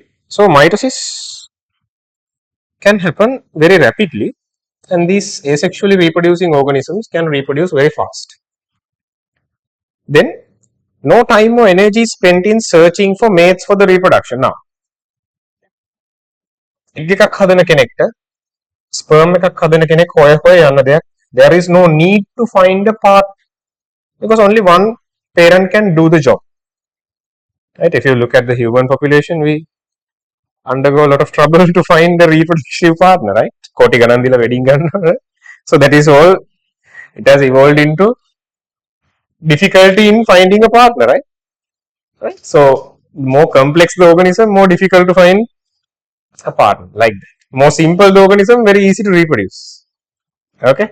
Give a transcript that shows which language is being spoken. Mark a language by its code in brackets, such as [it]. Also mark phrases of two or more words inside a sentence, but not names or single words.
[en] So mitosis can happen very rapidly, and these asexually reproducing organisms can reproduce very fast. Then no time or energy spent in searching for mates for the reproduction. [si] Now, egg එකක් හදන කෙනෙක්ට sperm එකක් හදන කෙනෙක් හොය හොය යන්න දෙයක්. [en] There is no need to find a partner, because only one parent can do the job. Right? If you look at the human population, we undergo a lot of trouble to find a reproductive partner, right? [si] කෝටි ගණන් දීලා wedding ගන්නවා. [en] So that is all. It has evolved into difficulty in finding a partner, right? Right. So more complex the organism, more difficult to find a partner. Like that. More simple the organism, very easy to reproduce. Okay.